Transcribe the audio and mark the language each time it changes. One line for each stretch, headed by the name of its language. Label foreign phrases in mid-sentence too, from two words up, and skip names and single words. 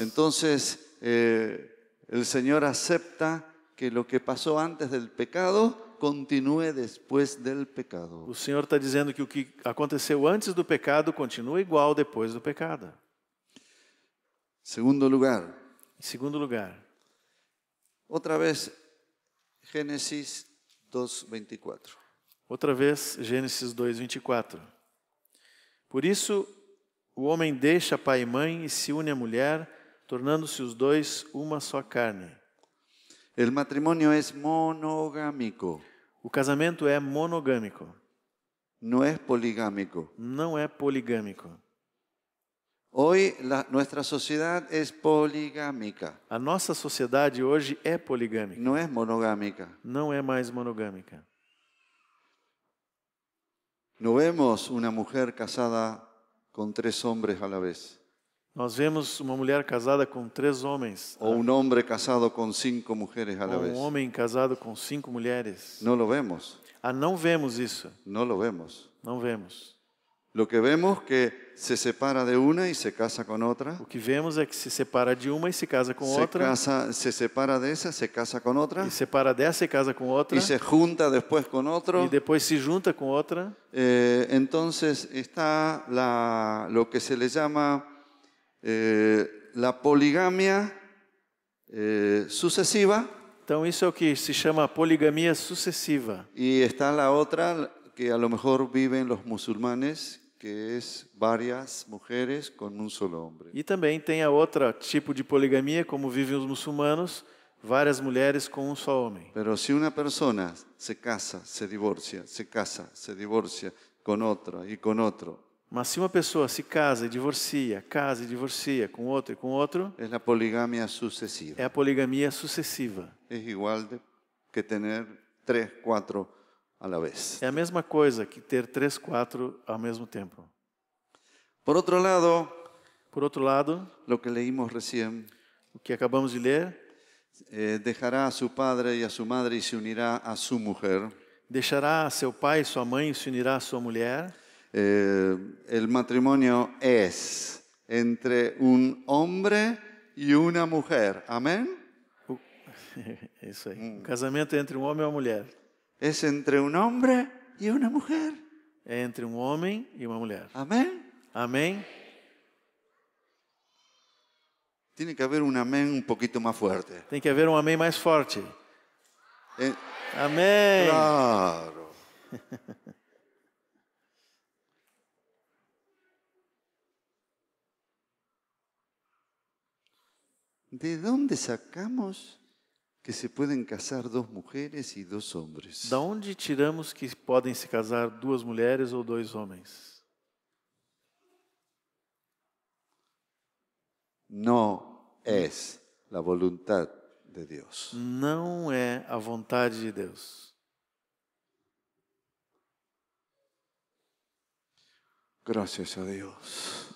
Spanish: Entonces, el Señor acepta que lo que pasó antes del pecado continúe después del pecado.
Portuguese: O Senhor está dizendo que o que aconteceu antes do pecado continua igual depois do pecado.
Spanish: Segundo lugar,
Portuguese: Em segundo lugar,
Spanish: otra vez Génesis 2:24.
Portuguese: outra vez, Gênesis 2, 24. Por isso, o homem deixa pai e mãe e se une à mulher, tornando-se os dois uma só carne.
Spanish: El matrimonio es monogámico,
Portuguese: O casamento é monogâmico,
Spanish: no es poligámico.
Portuguese: não é poligâmico.
Spanish: Hoy nuestra sociedad es poligámica,
Portuguese: A nossa sociedade hoje é poligâmica,
Spanish: no es monogámica.
Portuguese: não é mais monogâmica.
Spanish: No vemos una mujer casada con 3 hombres a la vez,
Portuguese: Nós vemos uma mulher casada com 3 homens,
Spanish: o un hombre casado con 5 mujeres a la
Portuguese: ou
Spanish: vez.
Portuguese: um homem casado com 5 mulheres.
Spanish: No lo vemos,
Portuguese: Não vemos isso,
Spanish: no lo vemos.
Portuguese: não vemos.
Spanish: Lo que vemos que se separa de una y se casa con otra.
Portuguese: O que vemos é que se separa de uma e se casa com
Spanish: Se
Portuguese: outra,
Spanish: se separa de esa, se casa con otra.
Portuguese: e separa dessa e casa com outra,
Spanish: Y se junta después con
Portuguese: e
Spanish: otro.
Portuguese: depois se junta com outra.
Spanish: Entonces está lo que se le llama la poligamia sucesiva.
Portuguese: Então isso é o que se chama poligamia sucessiva.
Spanish: Y está la otra que a lo mejor viven los musulmanes, que es varias mujeres con un solo hombre.
Portuguese: E também tem a outra tipo de poligamia, como vivem os muçulmanos, várias mulheres com um só homem.
Spanish: Pero si una persona se casa, se divorcia con otro y con otro,
Portuguese: Mas se uma pessoa se casa e divorcia com outro e com outro,
Spanish: es la poligamia sucesiva.
Portuguese: é a poligamia sucessiva.
Spanish: Es igual de que tener 3, 4 a la vez.
Portuguese: É a mesma coisa que ter 3, 4 ao mesmo tempo.
Spanish: Por otro lado,
Portuguese: Por outro lado,
Spanish: lo que leímos recién,
Portuguese: o que acabamos de ler,
Spanish: dejará a su padre y a su madre y se unirá a su mujer.
Portuguese: deixará seu pai e sua mãe e se unirá à sua mulher.
Spanish: El matrimonio es entre un hombre y una mujer. Amén.
Portuguese: É isso aí. O casamento é entre um homem e uma mulher.
Spanish: Es entre un hombre y una mujer.
Portuguese: É entre um homem e uma mulher.
Spanish: Amén.
Portuguese: Amém?
Spanish: Tiene que haber un amén un poquito más fuerte.
Portuguese: Tem que haver um amém mais forte. Eh, Amém!
Spanish: Claro. ¿De dónde sacamos que se pueden casar 2 mujeres y 2 hombres?
Portuguese: Da onde tiramos que podem se casar 2 mulheres ou 2 homens?
Spanish: No es la voluntad de Dios.
Portuguese: Não é a vontade de Deus.
Spanish: Gracias a Dios.